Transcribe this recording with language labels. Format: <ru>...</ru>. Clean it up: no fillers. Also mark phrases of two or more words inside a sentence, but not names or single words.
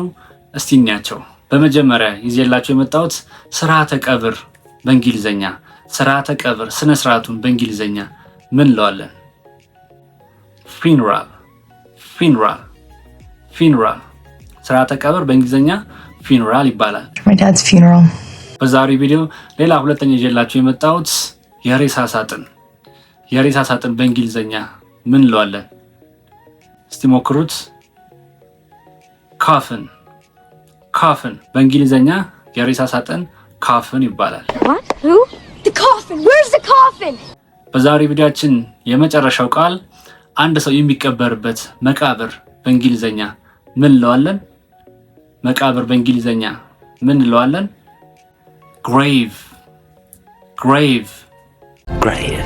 <am>እስቲ እንያቸው። በመጀመሪያ ይዤላችሁ የመጣሁት ስርዓተ ቀብር በእንግሊዝኛ። ስርዓተ ቀብር ስነ ስርዓቱን በእንግሊዝኛ ምን እንለዋለን? ፊንራል። ፊንራል ፊንራል ስርዓተ ቀብር በእንግሊዝኛ ፊንራል ይባላል።</am> <en>My dad's funeral.</en> <am>በዛሬ ቪዲዮ ሌላ ሁለተኛ ይዤላችሁ የመጣሁት የሬሳ ሳጥን። የሬሳ ሳጥን በእንግሊዝኛ ምን እንለዋለን? እስቲ ሞክሩት። ካፍን። ካፍን በእንግሊዝኛ የሬሳ ሳጥን ካፍን ይባላል።</am> <en>What? Who? The coffin. Where's the coffin?</en> <am>በዛሬ ቪዲዮአችን የመጨረሻው ቃል አንድ ሰው የሚቀበርበት መቃብር በእንግሊዝኛ ምን እንለዋለን? መቃብር በእንግሊዝኛ ምን እንለዋለን?</am> <en>grave. grave. grave.</en>